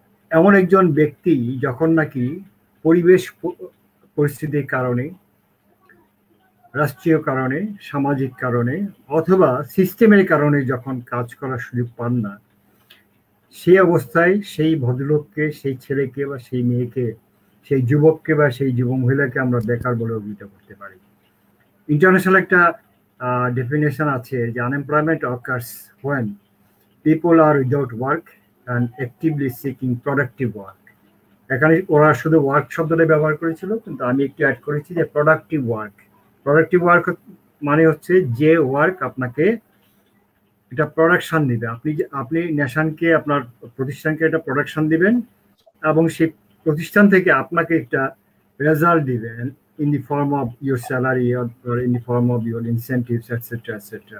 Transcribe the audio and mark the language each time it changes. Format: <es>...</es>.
<bn>এমন একজন ব্যক্তি যখন নাকি পরিবেশ পরিস্থিতির কারণে, রাষ্ট্রীয় কারণে, সামাজিক কারণে অথবা সিস্টেমের কারণে যখন কাজ করার সুযোগ পান না, সেই অবস্থায় সেই ভদ্রলোককে, সেই ছেলেকে বা সেই মেয়েকে, সেই যুবককে বা সেই যুব মহিলাকে আমরা বেকার বলে অভিহিত করতে পারি।</bn> <en>international</en> <bn>একটা ডেফিনেশন আছে যে</bn> <en>Unemployment occurs when people are without work and actively seeking productive work।</en> <bn>এখানে ওরা শুধু ওয়ার্ক শব্দটা ব্যবহার করেছিল, কিন্তু আমি একটু অ্যাড করেছি যে প্রোডাক্টিভ ওয়ার্ক। প্রোডাক্টিভ ওয়ার্ক মানে হচ্ছে যে ওয়ার্ক আপনাকে এটা প্রোডাকশন দিবে। আপনি নেশনকে, আপনার প্রতিষ্ঠানকে একটা প্রোডাকশন দিবেন এবং সেই প্রতিষ্ঠান থেকে আপনাকে একটা রেজাল্ট দিবেন</bn> <en>in the form of your salary or in the form of your incentives, etc. etc.</en>